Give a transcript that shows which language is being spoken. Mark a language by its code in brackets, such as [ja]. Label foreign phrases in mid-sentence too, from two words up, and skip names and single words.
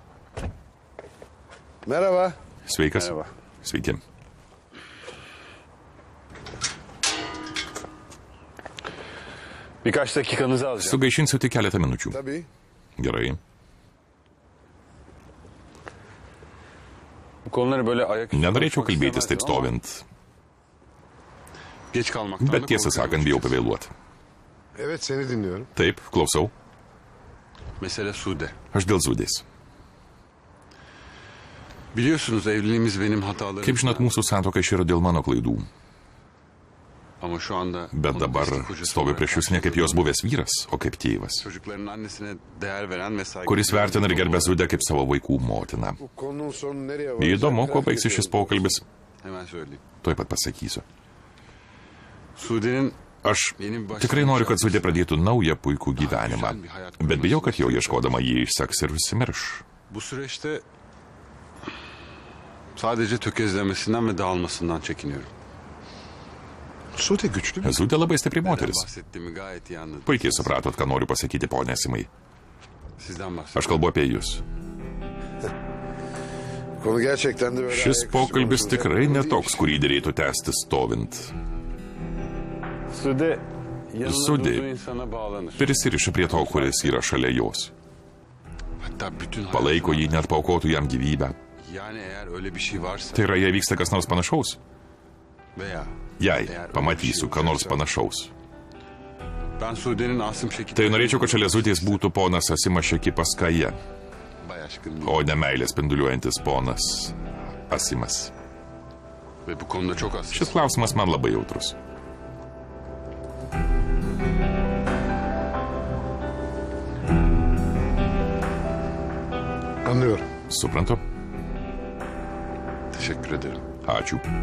[tr] Merhaba. [lt] sveikas. [tr] Merhaba. [lt] Sveiki. [tr] Birkaç dakikanızı alacağım. [lt] Sugaišinsiu tik keletą minučių. [tr] Tabii. [lt] Gerai. [tr] Bu konuları böyle ayaküstü [lt] Nenorėčiau [tr] konuşmak [lt] kalbėtis [tr] istemezdim [lt] taip [tr] ama [lt] stovint, [tr] Geç kalmaktan da [lt] bet tiesą [tr] korkuyorum [lt] sakant, bijau [tr] açıkçası. [lt] pavėluoti. [tr] Evet, seni dinliyorum. [lt] Taip, klausau. [tr] Mesele Sude. [lt] Aš dėl Zudės. [tr] Biliyorsunuz evliliğimiz benim hatalarım. [lt] Kaip žinot, mūsų santoka iširo dėl mano klaidų. [tr] Ama şu anda [lt] Bet [tr] onu [lt] dabar [tr] eski kocası [lt] stovi [tr] olarak [lt] prieš jūs ne kaip jos buvęs vyras, o kaip tėvas, [tr] Çocukların annesine değer veren ve saygı [lt] kuris vertina ir gerbė Zudę kaip savo vaikų motiną. [tr] Bu konunun sonu nereye varacak? [lt] Įdomu, kuo baigsis šis pokalbis. [tr] Hemen söyleyeyim. [lt] Tuoj pat pasakysiu. [tr] Sude'nin [lt] Aš tikrai noriu, kad Zudė pradėtų naują puikų gyvenimą, bet bijau, kad jau ieškodama jį išseks ir užsimirš. [tr] bu süreçte sadece tökezlemesinden ve dağılmasından çekiniyorum. Sude güçlü bir... [lt] Zudė labai stipri [tr] Neden [lt] moteris. [tr] bahsettiğimi gayet iyi anladım. [lt] Puikiai supratot, ką noriu pasakyti, ponė Simai. [tr] Sizden [lt] Aš [tr] bahsediyorum. [lt] kalbu apie jūs. [tr] Konu gerçekten de böyle... [lt] Šis [tr] ayaküstü [lt] pokalbis [tr] konuşulacak [lt] tikrai [tr] konu değil. [lt] netoks, kurį dėrėtų tęsti stovint. [tr] Sude yanında Sude durduğu insana bağlanır. [lt] Prisiriša prie to, kuris yra šalia jos. [tr] Hatta bütün [lt] Palaiko jį, net paukotų jam gyvybę. [tr] Yani eğer öyle bir şey varsa [lt] Tai yra, jei vyksta kas nors panašaus, [tr] veya [lt] jei pamatysiu ką nors panašaus, [tr] ben Sude'nin Asım Şekip [lt] tai norėčiau, kad šalia Zudės būtų ponas Asimas Šekipaskaja, [tr] Bay aşkın [lt] o ne meilė spinduliuojantis ponas Asimas. [tr] ve bu konuda çok hassas. [lt] Šis klausimas man labai jautrus. [tr] Anlıyorum. [lt] Suprantu? [tr] Teşekkür ederim. [lt] Ačiū.